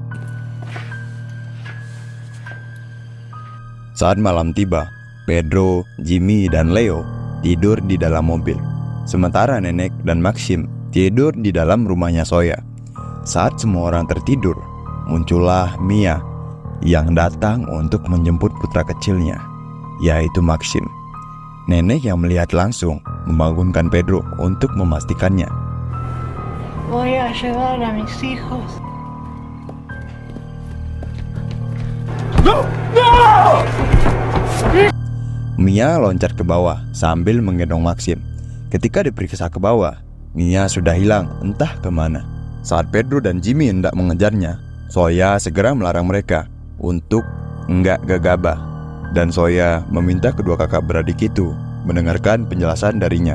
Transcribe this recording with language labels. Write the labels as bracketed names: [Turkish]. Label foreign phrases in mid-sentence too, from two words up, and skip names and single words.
[Indonesian] Saat malam tiba, Pedro, Jimmy, dan Leo tidur di dalam mobil, sementara nenek dan Maxim tidur di dalam rumahnya Soya. Saat semua orang tertidur, muncullah Mia yang datang untuk menjemput putra kecilnya, yaitu Maxim. Nenek yang melihat langsung membangunkan Pedro untuk memastikannya. [Spanish] Voy a llevar a mis hijos. [Indonesian] Mia loncat ke bawah sambil menggendong Maxim. Ketika diperiksa ke bawah, Mia sudah hilang entah kemana. Saat Pedro dan Jimmy hendak mengejarnya, Soya segera melarang mereka untuk enggak gegabah, dan Soya meminta kedua kakak beradik itu mendengarkan penjelasan darinya.